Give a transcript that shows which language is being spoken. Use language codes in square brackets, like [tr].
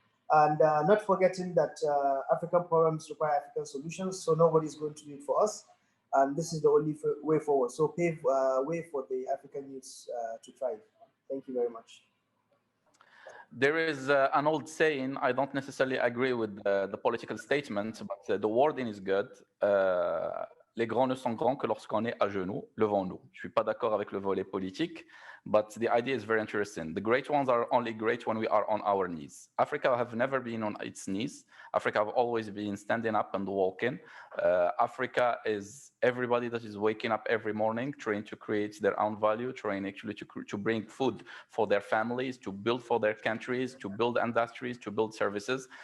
[en] And not forgetting that African problems require African solutions, so nobody's going to do it for us. And this is the only way forward. So pave way for the African youths to thrive. Thank you very much. There is an old saying, I don't necessarily agree with the political statement, but the wording is good. [fr] Les grands ne sont grands que lorsqu'on est à genoux, levons-nous. Je ne suis pas d'accord avec le volet politique, [en] but the idea is very interesting. The great ones are only great when we are on our knees. Africa have never been on its knees. Africa have always been standing up and walking. Africa is everybody that is waking up every morning, trying to create their own value, trying actually to bring food for their families, to build for their countries, to build industries, to build services.